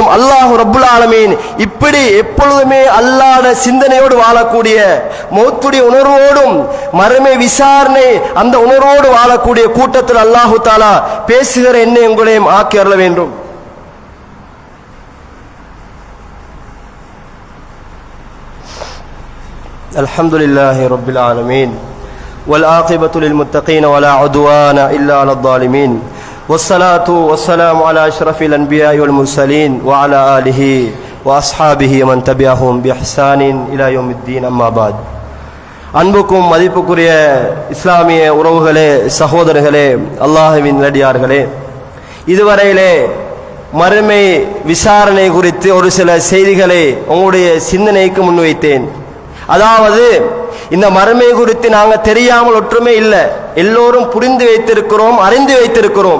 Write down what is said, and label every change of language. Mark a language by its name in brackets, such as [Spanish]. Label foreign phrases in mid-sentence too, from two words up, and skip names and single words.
[Arabic] الله رب العالمين [Tamil] இப்படி எப்பொழுதுமே அல்லாஹ்வுடைய சிந்தனையோடு வாழக்கூடிய, மௌத்துடைய உணர்வோடும் மறுமை விசாரணை அந்த உணர்வோடு வாழக்கூடிய கூட்டத்தில் [Arabic] الله تعالى [Tamil] பேசுகிற என்னை உங்களையும் ஆக்கி அருள வேண்டும். [Arabic] الحمد لله رب العالمين والعاقبة للمتقين ولا عدوان إلا على الظالمين والصلاة والسلام على أشرف الأنبياء والمرسلين وعلى آله وأصحابه ومن تبعهم بإحسان إلى يوم الدين أما بعد. [Tamil] அன்புக்கும் மதிப்புக்குரிய இஸ்லாமிய உறவுகளே, சகோதரர்களே, அல்லாஹ்வின் நல்லடியார்களே, இதுவரையிலே மறுமை விசாரணை குறித்து ஒரு சில செய்திகளை உங்களுடைய சிந்தனைக்கு முன்வைத்தேன். அதாவது இந்த மறுமை குறித்து நாங்கள் தெரியாமல் ஒற்றுமை இல்லை, எல்லோரும் புரிந்து வைத்திருக்கிறோம், அறிந்து வைத்திருக்கிறோம்.